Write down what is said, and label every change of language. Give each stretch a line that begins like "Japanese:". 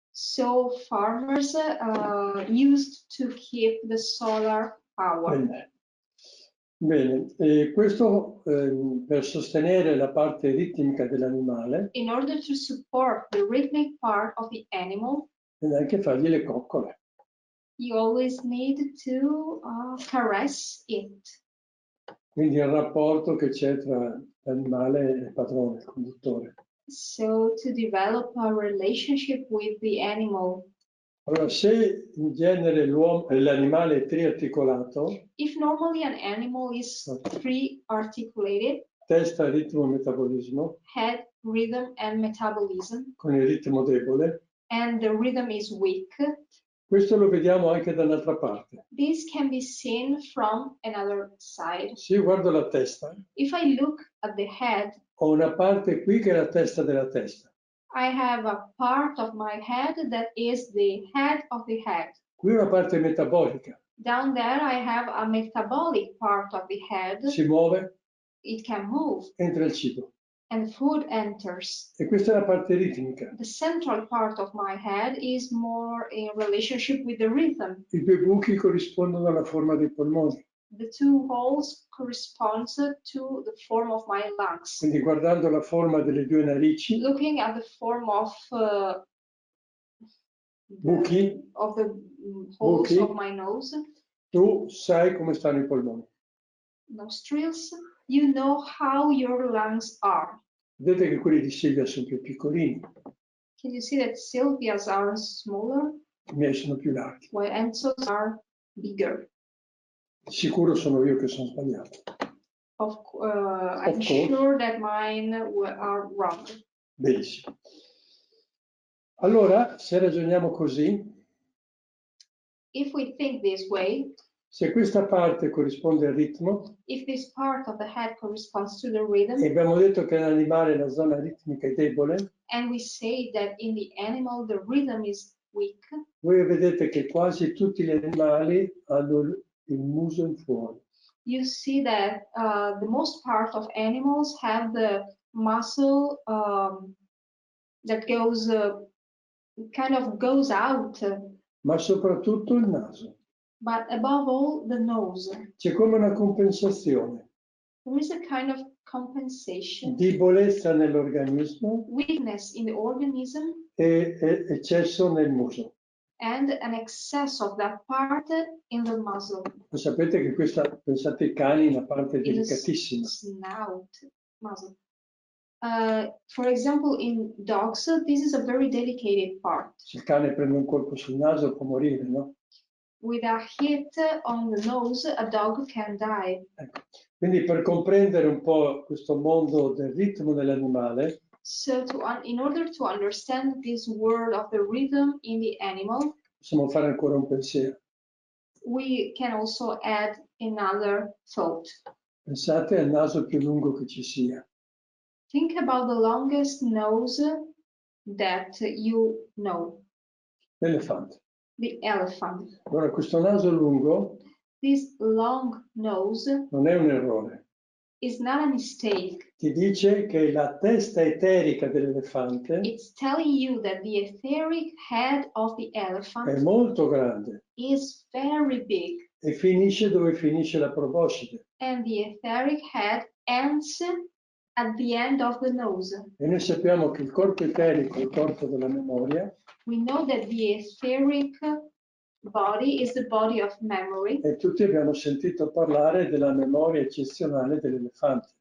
English: So farmers used to keep the solar hour.
Italian: Bene. E questo per sostenere la parte ritmica dell'animale.
English: In order to support the rhythmic part of the animal.
Italian: E anche fargli le coccole.
English: You always need to caress it.
Italian: Quindi il rapporto che c'è tra l'animale e il padrone, il conduttore.
English: So to develop a relationship with the animal.
Italian: Allora, se in genere l'animale è triarticolato,
English: if normally an animal is three-articulated,
Italian: testa, ritmo e metabolismo,
English: head, rhythm, and metabolism,
Italian: con il ritmo debole,
English: and the rhythm is weak,
Italian: questo lo vediamo anche dall'altra parte.
English: this can be seen from another side.
Italian: Se io guardo la testa,
English: If I look at the head,
Italian: ho una parte qui che è la testa della testa.
English: I have a part of my head that is the head of the head.
Italian: Qui una parte metabolica.
English: Down there I have a metabolic part of the head.
Italian: Si muove.
English: It can move.
Italian: Entra il cibo.
English: And food enters.
Italian: E questa è la parte ritmica.
English: The central part of my head is more in relationship with the rhythm.
Italian: I due buchi corrispondono alla forma dei polmoni.
English: The two holes correspond to the form of my lungs.
Italian: Quindi guardando la forma delle due narici,
English: looking at the form of
Italian: buchi,
English: the holes
Italian: buchi,
English: of my nose,
Italian: tu sai come stanno i polmoni.
English: Nostrils, you know how your lungs are.
Italian: Vedete che quelli di Silvia sono più piccolini.
English: Can you see that Silvia's are smaller?
Italian: I miei sono più larghi.
English: While Enzo's are bigger.
Italian: Sicuro sono io che sono sbagliato.
English: I'm sure that mine are wrong.
Italian: Benissimo. Allora, se ragioniamo così,
English: if we think this way,
Italian: se questa parte corrisponde al ritmo,
English: if this part of the head corresponds to the rhythm,
Italian: e abbiamo detto che nell'animale la zona ritmica è debole,
English: and we say that in the animal the rhythm is weak,
Italian: voi vedete che quasi tutti gli animali hanno il muso in fuori.
English: You see that the most part of animals have the muscle that goes kind of goes out.
Italian: Ma soprattutto il naso.
English: But above all, the nose.
Italian: C'è come una compensazione.
English: There is a kind of compensation.
Italian: Debolezza nell'organismo.
English: Weakness in the organism.
Italian: E eccesso nel muso.
English: And an excess of that part in the muzzle.
Italian: Lo sapete che questa, pensate ai cani, è una parte delicatissima.
English: Snout, muzzle. For example, in dogs, this is a very delicate part.
Italian: Se il cane prende un colpo sul naso può morire, no?
English: With a hit on the nose, a dog can die.
Italian: Ecco. Quindi per comprendere un po' questo mondo del ritmo dell'animale,
English: so in order to understand this world of the rhythm in the animal,
Italian: possiamo fare ancora un pensiero.
English: We can also add another thought.
Italian: Pensate al naso più lungo che ci sia.
English: Think about the longest nose that you know.
Italian: L'elefante.
English: The elephant.
Italian: Allora questo naso lungo
English: This long nose
Italian: non è un errore.
English: is not a mistake.
Italian: Ti dice che la testa eterica dell'elefante
English: It's telling you that the etheric head of the
Italian: è
English: elephant
Italian: molto grande
English: is very big,
Italian: e finisce dove finisce la proboscide.
English: and the etheric head ends at the end of the nose.
Italian: E noi sappiamo che il corpo eterico è il corpo della memoria
English: We know that the etheric body is the body of memory,
Italian: e tutti abbiamo sentito parlare della memoria eccezionale dell'elefante.